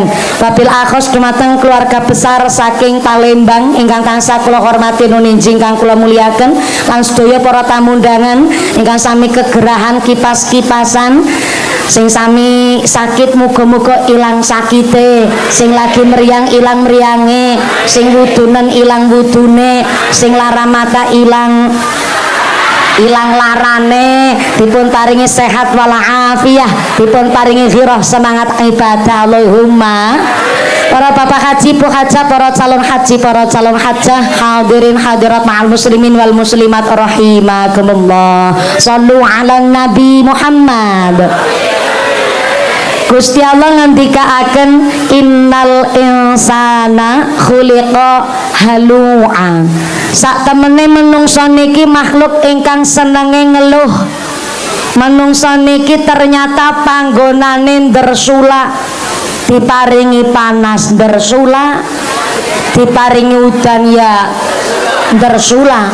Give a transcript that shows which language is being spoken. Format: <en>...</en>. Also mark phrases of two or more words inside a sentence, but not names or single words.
<ar>وبالأخص</ar> <jv>dumateng keluarga besar saking Palembang ingkang tansah kula hormati nuninji ingkang kula muliaken, lan sedaya para tamu undangan ingkang sami kegerahan kipas-kipasan, sing sami sakit muga-muga ilang sakite, sing lagi meriang ilang meriange, sing wudunen ilang wudune, sing lara mata ilang larane, dipun paringi sehat walafiat, dipun paringi ghirah semangat ibadah. Allahumma. Para bapak haji, bu hajah, para calon haji, para calon hajah,</jv> <ar>حاضرين حاضرات مع المسلمين والمسلمات رحمكم الله. صلوا على نبي محمد.</ar> <jv>Gusti Allah ngendikaaken</jv> <ar>إن الإنسان خلق هلوعا.</ar> <jv>Sak temene menungso niki makhluk ingkang senenge ngeluh. Menungso niki ternyata panggonane ndersula, diparingi panas ndersula, diparingi udan ya ndersula.</jv>